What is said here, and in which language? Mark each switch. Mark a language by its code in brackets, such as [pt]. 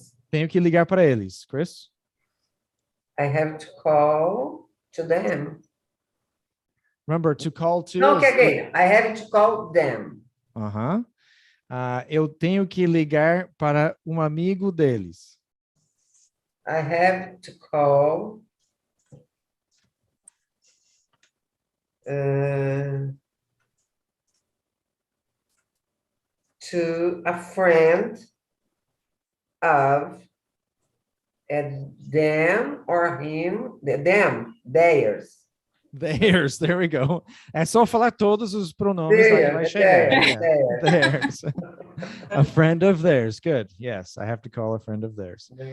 [pt] Tenho que ligar para eles, Chris. [en] I have to call to them. Remember, to call to... No, okay. I have to call them. [pt] Eu tenho que ligar para um amigo deles. [en] I have to call to a friend of them or him, theirs. Theirs, there we go. [pt] É só falar todos os pronomes, aí vai chegar. [en] Theirs. A friend of theirs. Good. Yes, I have to call a friend of theirs.